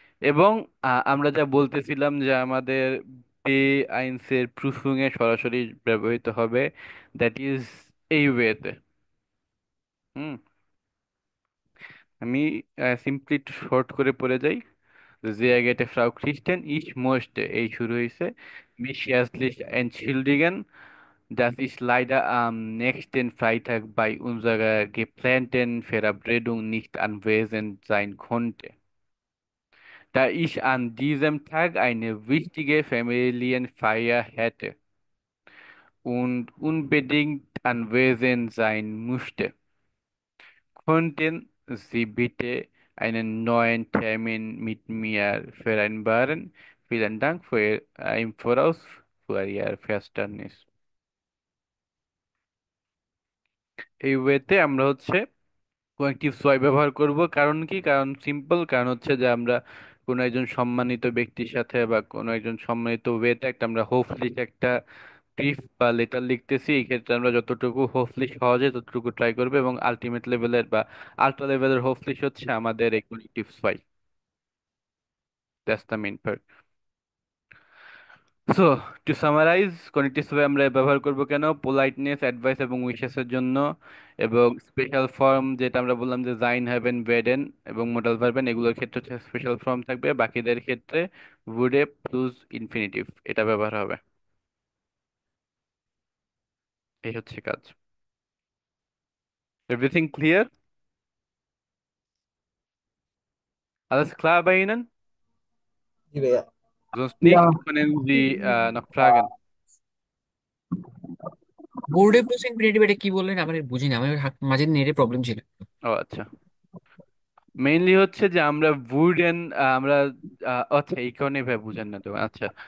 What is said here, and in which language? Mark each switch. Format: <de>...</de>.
<bn>এবং আমরা যা বলতেছিলাম যে আমাদের বে আইনসের প্রুফিং এ সরাসরি ব্যবহৃত হবে, দ্যাট ইজ এই ওয়েতে। হুম, আমি সিম্পলি একটু শর্ট করে পড়ে যাই।</bn> <de>Sehr geehrte Frau Christen, ich möchte,</de> <bn>এই শুরু হয়েছে,</bn> <de>mich herzlich entschuldigen, dass ich leider am nächsten Freitag bei unserer geplanten Verabredung nicht anwesend sein konnte, da ich an diesem Tag eine wichtige Familienfeier hätte und unbedingt anwesend sein musste. Könnten Sie bitte einen neuen Termin mit mir vereinbaren? Vielen Dank im Voraus für Ihr Verständnis.</de> <bn>এই ওয়েতে আমরা হচ্ছে কোয়েকটিভ সোয়াই ব্যবহার করব। কারণ কি, কারণ simple, কারণ হচ্ছে যে আমরা কোনো একজন সম্মানিত ব্যক্তির সাথে বা কোনো একজন সম্মানিত ওয়েতে একটা আমরা হোপফুলি একটা ব্রিফ বা লেটার লিখতেছি, এই ক্ষেত্রে আমরা যতটুকু হোপফুলি সহজে ততটুকু ট্রাই করবো, এবং আলটিমেট লেভেলের বা আল্ট্রা লেভেলের হোপফুলি হচ্ছে আমাদের এই কোয়েকটিভ সোয়াই।</bn> <en>That's the main part. So to summarise,</en> <bn>connective ভাবে আমরা ব্যবহার করব কেন, পোলাইটনেস, অ্যাডভাইস এবং উইশেসের জন্য। এবং স্পেশাল ফর্ম যেটা আমরা বললাম যে জাইন হ্যাভেন ভেডেন এবং মোডাল ভার্বেন, এগুলোর ক্ষেত্রে হচ্ছে স্পেশাল ফর্ম থাকবে, বাকিদের ক্ষেত্রে উডে প্লুস ইনফিনিটিভ এটা ব্যবহার হবে। এই হচ্ছে কাজ।</bn> <en>Everything clear?</en> <de>Alles klar bei Ihnen?</de> <bn>জি ভাইয়া।</bn> <de>Sonst Ja, nicht können Sie noch fragen.</de> <bn>বোর্ডে প্লাস ইনফিনিটিভ এটা কি বললেন? আমার বুঝি না, আমার মাঝে নেটে প্রবলেম ছিল। ও আচ্ছা, মেইনলি হচ্ছে যে আমরা উডেন, আমরা আচ্ছা এই কারণে ভাই বুঝেন না তো, আচ্ছা।</bn>